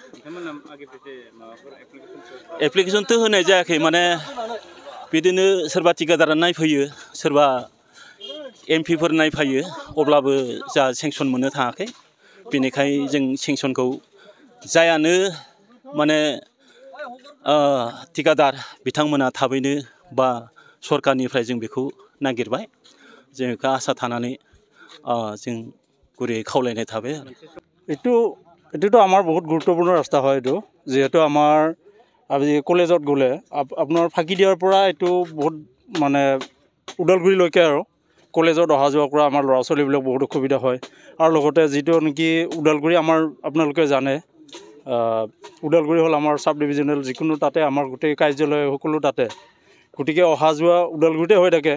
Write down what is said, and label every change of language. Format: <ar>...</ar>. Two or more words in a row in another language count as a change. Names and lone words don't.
<brx>एप्लिकेसनथ' होनाय जायाखै माने बिदिनो सोरबा थिकादारा नायफैयो सोरबा एमपिफोर नायफैयो अब्लाबो जा सेंसन मोननो थाङाखै बेनिखायनो जों सेंसनखौ जायानो माने थिकादार बिथांमोना थाबैनो बा सरकारनिफ्राय जों बेखौ नागिरबाय जों बेखौ आसा थानानै जों गुरैयै खावलायनाय थाबाय आरो।</brx> <as>এইটোতো আমাৰ বহুত গুৰুত্বপূৰ্ণ ৰাস্তা হয়। এইটো যিহেতু আমাৰ আজি কলেজত গ'লে আপোনাৰ ফাঁকিদিয়াৰ পৰা এইটো বহুত মানে ওদালগুৰিলৈকে আৰু কলেজত অহা যোৱা কৰা আমাৰ ল'ৰা ছোৱালীবিলাক বহুত অসুবিধা হয় আৰু লগতে যিটো নেকি ওদালগুৰি আমাৰ আপোনালোকে জানে ওদালগুৰি হ'ল আমাৰ সাব ডিভিজনেল যিকোনো তাতে আমাৰ গোটেই কাৰ্যালয় সকলো তাতে গতিকে অহা যোৱা ওদালগুৰিতে হৈ থাকে।</as>